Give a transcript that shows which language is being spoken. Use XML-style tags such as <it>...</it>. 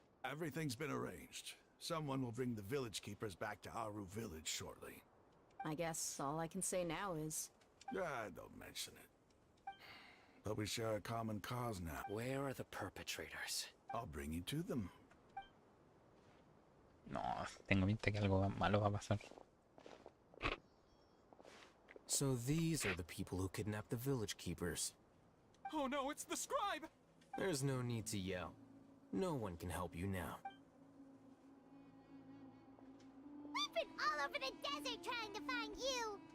<en>Everything's been arranged. Someone will bring the village keepers back to Aru village shortly. I guess all I can say now is... Don't mention it. But we share a common cause now. Where are the perpetrators? I'll bring you to them.</en> <es>No, tengo pinta que algo malo va a pasar.</es> <en>So these are the people who kidnapped the village keepers. Oh no, it's the scribe! There's no need to yell. No one can help you now. We've been all over the desert trying to find you.</en>